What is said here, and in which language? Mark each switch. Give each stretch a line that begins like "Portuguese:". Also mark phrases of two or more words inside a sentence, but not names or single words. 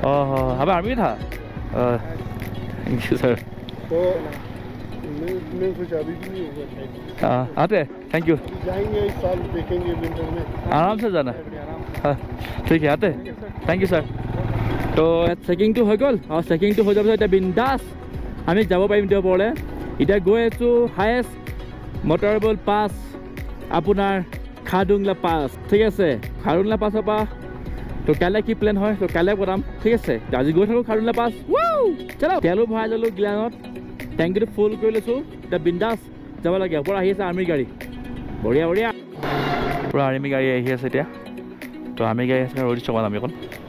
Hindi: हमारा आर्मी था
English: thank you sir
Hindi: तो मैं सोचा अभी भी नहीं होगा आते
English: thank you
Hindi: जाएंगे इस साल देखेंगे विंटर में आराम से जाना हाँ ठीक है आते
English: thank you sir
Assamese: तो চেকিংটো হৈ গ'ল আৰু চেকিংটো হৈ যোৱাৰ পিছত এতিয়া বিন্দাছ আমি যাব পাৰিম এতিয়া ওপৰলৈ এতিয়া গৈ আছোঁ
English: highest motorable pass
Assamese: আপোনাৰ খাৰদুংলা পাছ ঠিক আছে খাৰদুংলা পাছৰ পৰা তো কাইলৈ কি প্লেন হয় তো কাইলৈ বনাম ঠিক আছে আজি গৈ থাকোঁ খাৰদুংলা পাছ চলো তেলো ভৰাই ল'লোঁ গিলানত টেংকিটো ফুল কৰি লৈছোঁ এতিয়া বিন্দাছ যাব লাগে ওপৰত আহি আছে আৰ্মি গাড়ী
Hindi: बढ़िया पूरा
Assamese: আৰ্মি গাড়ী আহি আছে এতিয়া তো আৰ্মি গাড়ী আছে ৰৈ দিছোঁ আমি অকণ